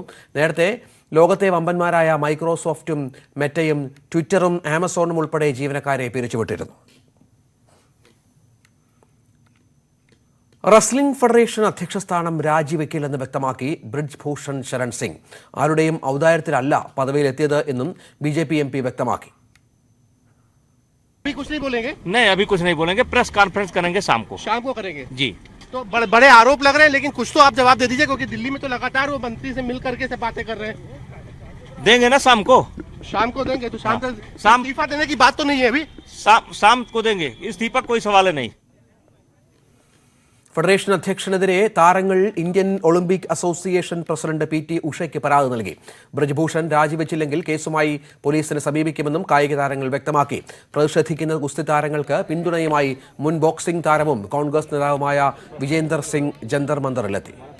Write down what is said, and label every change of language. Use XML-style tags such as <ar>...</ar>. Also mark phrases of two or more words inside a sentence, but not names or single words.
<ml>നേരത്തെ ലോകത്തെ വമ്പന്മാരായ മൈക്രോസോഫ്റ്റും മെറ്റയും ട്വിറ്ററും ആമസോണും ഉൾപ്പെടെ ജീവനക്കാരെ പിരിച്ചുവിട്ടിരുന്നു. റസ്ലിംഗ് ഫെഡറേഷൻ അധ്യക്ഷ സ്ഥാനം രാജിവെക്കില്ലെന്ന് വ്യക്തമാക്കി ബ്രിജ് ഭൂഷൺ ശരൺ സിംഗ്. ആരുടെയും ഔദാര്യത്തിലല്ല പദവിയിലെത്തിയത് എന്നും ബിജെപി എംപി വ്യക്തമാക്കി.</ml> <hi>अभी कुछ नहीं बोलेंगे? नहीं, अभी कुछ नहीं बोलेंगे.</hi> <en>press conference</en> <hi>करेंगे शाम को करेंगे जी. तो बड़े आरोप लग रहे हैं, लेकिन कुछ तो आप जवाब दे दीजिए, क्योंकि दिल्ली में तो लगातार वो मंत्री से मिल करके से बातें कर रहे हैं. देंगे ना शाम को देंगे. तो शाम इस्तीफा देने की बात तो नहीं है अभी. शाम को देंगे. इस्तीफा कोई सवाल नहीं.</hi> <ml>ഫെഡറേഷൻ അധ്യക്ഷനെതിരെ താരങ്ങൾ ഇന്ത്യൻ ഒളിമ്പിക് അസോസിയേഷൻ പ്രസിഡന്റ് PT ഉഷയ്ക്ക് പരാതി നൽകി. ബ്രിജ്ഭൂഷൺ രാജിവെച്ചില്ലെങ്കിൽ കേസുമായി പോലീസിനെ സമീപിക്കുമെന്നും കായിക താരങ്ങൾ വ്യക്തമാക്കി. പ്രതിഷേധിക്കുന്ന ഗുസ്തി താരങ്ങൾക്ക് പിന്തുണയുമായി മുൻ ബോക്സിംഗ് താരവും കോൺഗ്രസ് നേതാവുമായ വിജേന്ദർ സിംഗ് ജന്തർ മന്ദറിലെത്തി.</ml>